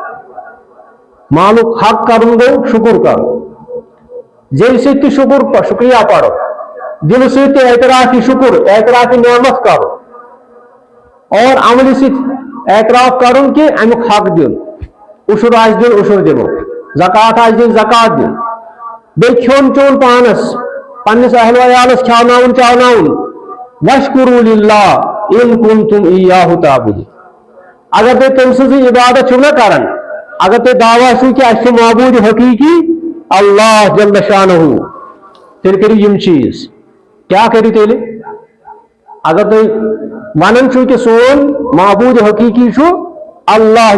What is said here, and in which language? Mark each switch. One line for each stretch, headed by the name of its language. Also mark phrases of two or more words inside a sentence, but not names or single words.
Kashmiri: مالُک حق کرُن گوٚو شُکر کرُن جیٚلہِ سۭتۍ تہِ شُکریہ پرو دلہٕ سۭتۍ تہِ اعتراف شُکر اعتراف نعمت کرُن اور عملہِ سۭتۍ اعتراف کرُن کہِ امیُک حق دیُن عشر آسہِ دیُن عشر دِمو زکات آسہِ دیُن زکات دیُن بیٚیہِ کھیوٚن چیوٚن پانس پننس اہل ویالس کھیاوناوُن چاوناوُن
Arabic: واشکروا للہ ان کنتم ایاہ تعبدون
Kashmiri: اگر تُہۍ تٔمۍ سٕنٛزٕے عبادت چھِو نا کران اگر تُہۍ دعوا چھِو کہ اَسہِ چھُ معبوٗد حقیٖقی اللہ جل شانہ تیٚلہِ کٔرِو یِم چیٖز کیٛاہ کٔرِو تیٚلہِ اگر تُہۍ ونان چھِو کہ سون معبوٗد حقیٖقی چھُ اللہ